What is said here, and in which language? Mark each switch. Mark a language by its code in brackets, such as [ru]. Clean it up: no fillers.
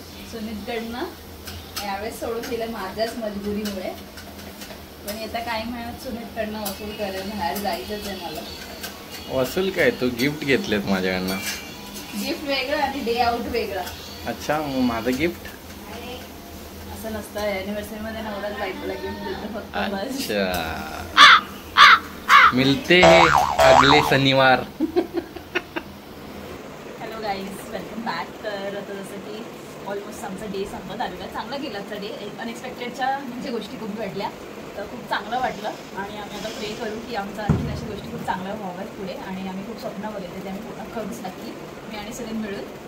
[mr] सुनीतकडनं यावेळेस सोडून दिलं माझ्याच मजबुरीमुळे, पण येत्या काही महिन्यात सुनीतकडनं वसूल करेल. बाहेर जायचंच आहे मला. वसूल काय, तू गिफ्ट घेतलेत माझ्याकडनं. गिफ्ट वेगळं आणि डे आउट वेगळा. अच्छा, मग माझं गिफ्ट असं नसतं. अॅनिव्हर्सरी मध्ये नवराच बायकोला गिफ्ट देतो फक्त. [hi] अच्छा, मिलते हैं अगले शनिवार. [en] Hello guys, welcome back. [mr] तर आता जसं की ऑलमोस्ट आमचा डे संपत आलेला. चांगला गेला आजचा डे. अनएक्सपेक्टेडच्या म्हणजे गोष्टी खूप घडल्या, तर खूप चांगलं वाटलं. आणि आम्ही आता प्रे करू की आमच्या आणखी अशा गोष्टी खूप चांगल्या व्हाव्यात पुढे. आणि आम्ही खूप स्वप्न बघितले ते आम्ही पूर्ण करूच नक्की, मी आणि सुनील मिळून.